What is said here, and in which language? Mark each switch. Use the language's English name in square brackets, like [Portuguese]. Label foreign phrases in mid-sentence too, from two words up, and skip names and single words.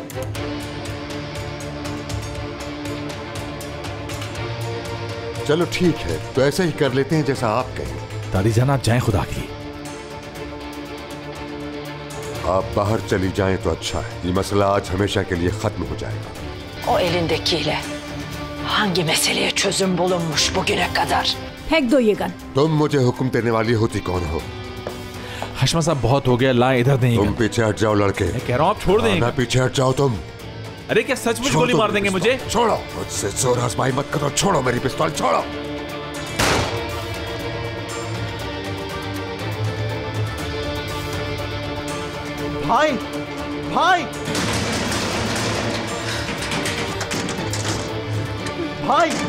[Hindi] चलो ठीक है, तो ऐसे ही कर लेते हैं जैसा आप कहें। दादी जान आप जाएं खुदा की। आप बाहर चली जाएं तो अच्छा है, ये मसला आज हमेशा के लिए खत्म हो जाएगा। [Turkish] O elindekiyle hangi meseleye çözüm bulunmuş bugüne kadar? [Hindi] फेंक दो ये गन। तुम मुझे हुक्म देने वाली होती कौन हो? हाशमी साहब बहुत हो गया, लाएं इधर दें। तुम पीछे हट जाओ लड़के। मैं कह रहा हूं आप छोड़ दें। ना पीछे हट जाओ तुम। अरे क्या सचमुच गोली मार देंगे मुझे? छोड़ो, मुझसे जोर आजमाई मत करो, छोड़ो मेरी पिस्तौल, छोड़ो। भाई भाई भाई,